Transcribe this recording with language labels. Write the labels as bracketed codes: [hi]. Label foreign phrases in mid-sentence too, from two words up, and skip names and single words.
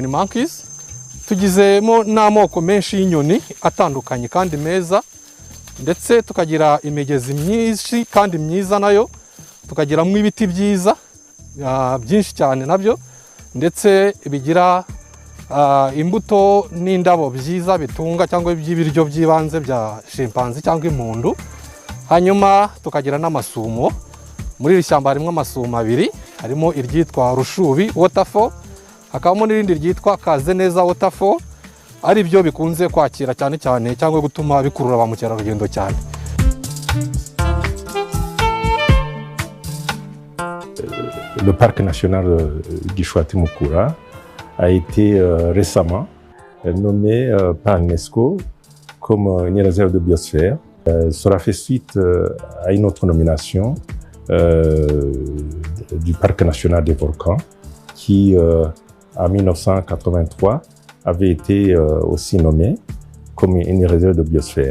[rw] monkeys, tugizemo n'amoko menshi y'inyoni atandukanye kandi meza, ndetse tukagira imigezi myinshi kandi myiza nayo, tukagiramo ibiti byiza byinshi cyane nabyo, ndetse bigira imbuto n'indabo byiza bitunga cyangwa by'ibiryo by'ibanze bya chimpanzee cyangwa impundu. Hanyuma tukagira n'amasumo. Muri iri shyamba harimo amasumo abiri, harimo iryitwa Rushubi waterfall, hakabamo n'irindi ryitwa Kazeneza waterfall, ari byo bikunze kwakira cyane cyane cyangwa gutuma bikurura ba mukerarugendo cyane. [fr] Le parc national Gishwati Mukura a été récemment nommé par l'UNESCO comme une réserve de biosphère. Cela fait suite à une autre nomination du parc national des volcans qui, en 1983, avait été aussi nommé comme une réserve de biosphère.